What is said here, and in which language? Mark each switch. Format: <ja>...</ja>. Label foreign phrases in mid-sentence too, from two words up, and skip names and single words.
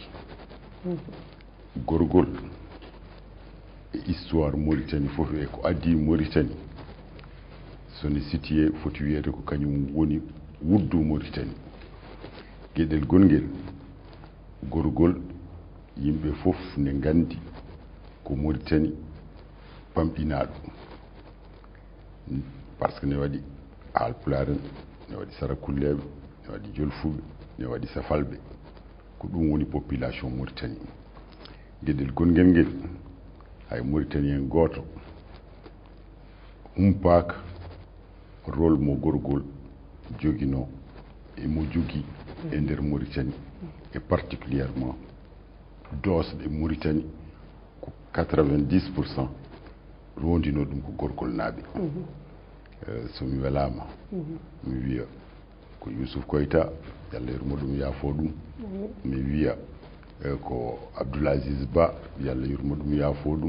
<ff>Gorgol e histoire Mauritanie fof e ko adi Mauritanie sone situé foti wiyede ko kañum woni wuddu Mauritanie. Gueɗel gongel gorgol yimɓe fof ne gandi ko Mauritanie pamɗinaɗo</ff> <fr>par ce que</fr> <ff>ne waɗi haalpulaar en ne waɗi sarakulleɓe ne waɗi jolfuɓe ne waɗi safalɓe ko ɗum woni population Mauritanie. Gueɗel gongel ngel hay Mauritanien goto humpaka rôle mo gorgol joguino e mo jogui e nder Mauritanie</ff> <fr>et particulièrement</fr> <ff>dosɗe Mauritanie ko 90% rondino ɗum ko gorgol naaɓe. somi welama mi wiya ko Youssouf Koyta yallah yurmo ɗum yaafo ɗum. Mi wiya ko Abdoulaziz Ba yallah yurmo ɗum yaafo ɗum.</ff>